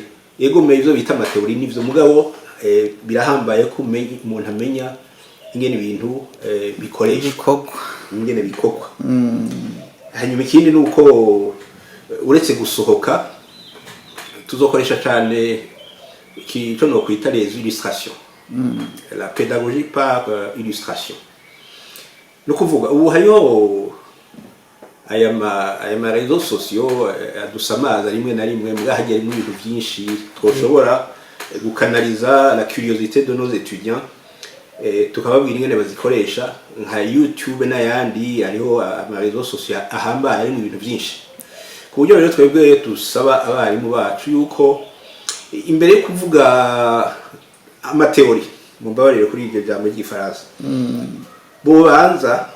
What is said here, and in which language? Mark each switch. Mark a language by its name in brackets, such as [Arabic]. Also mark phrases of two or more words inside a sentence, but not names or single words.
[Rundi] Yego me ivyo bita amateori n'ivyo mugabo birahambaye ko umuntu amenya ingene ibintu bikoreshwa, ingene bikogwa. Hanyuma ikindi nuko uretse gusohoka tuzokoresha cyane ico no kwita [French] les illustrations, la pédagogie par illustration. [Rundi] No kuvuga ubu hariho aya [French] réseaux sociaux [Rundi] adusamaza rimwe na rimwe mugahagera mu bintu byinshi twoshobora gukanaliza [French] la curiosité de nos étudiants, [Rundi] tukababwira ingene bazikoresha nka YouTube n'ayandi. Hariho ama [French] réseaux sociaux [Rundi] ahambaye mu bintu byinshi, ku buryo rero twebwe dusaba abarimu bacu yuko imbere yo kuvuga amateori mu mbabarire kuri iryo jambo ry'Ifaransa bobanza